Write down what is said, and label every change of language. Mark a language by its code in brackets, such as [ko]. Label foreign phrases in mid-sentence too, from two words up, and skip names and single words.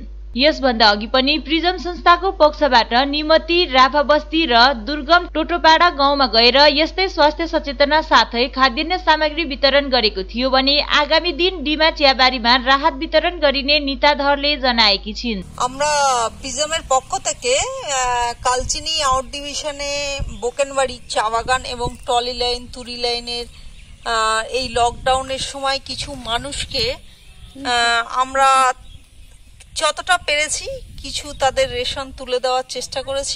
[ne] यसभन्दा अघि पनि प्रिजम संस्थाको पक्षबाट निमती, राफाबस्ती र दुर्गम टोटोपाडा गाउँमा गएर यस्तै स्वास्थ्य सचेतना साथै खाद्यान्न सामग्री वितरण गरेको थियो भने आगामी दिन डिमा चियाबारीमा राहत वितरण गरिने निता धरले जनाएकी छिन्। [bn] আমরা প্রিজমের পক্ষ থেকে কালচিনি আউট ডিভিশনে বোকেনবাড়ি চা বাগান এবং ট্রলি লাইন, তুরি লাইনের এই লকডাউনের সময় কিছু মানুষকে আমরা যতটা পেরেছি কিছু তাদের রেশন তুলে দেওয়ার চেষ্টা করেছি।